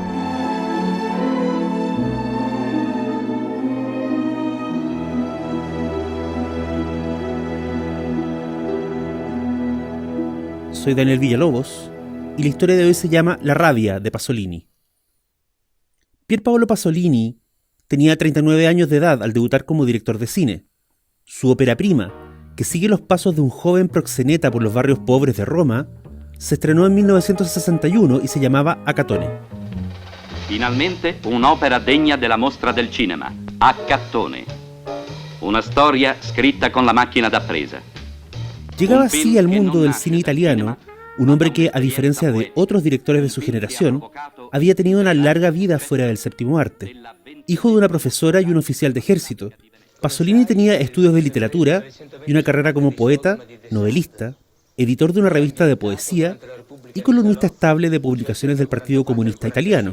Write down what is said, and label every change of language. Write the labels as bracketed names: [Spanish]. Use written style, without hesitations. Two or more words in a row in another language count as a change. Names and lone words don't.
[Spanish] Soy Daniel Villalobos y la historia de hoy se llama La rabia de Pasolini. Pier Paolo Pasolini tenía 39 años de edad al debutar como director de cine. Su ópera prima, que sigue los pasos de un joven proxeneta por los barrios pobres de Roma, se estrenó en 1961 y se llamaba Acatone. [Italian] Finalmente un'opera degna della mostra del cinema, Acatone. Una storia scritta con la macchina da presa. [Spanish] Llegaba así al mundo del cine italiano un hombre que, a diferencia de otros directores de su generación, había tenido una larga vida fuera del séptimo arte. Hijo de una profesora y un oficial de ejército, Pasolini tenía estudios de literatura y una carrera como poeta, novelista, editor de una revista de poesía y columnista estable de publicaciones del Partido Comunista Italiano.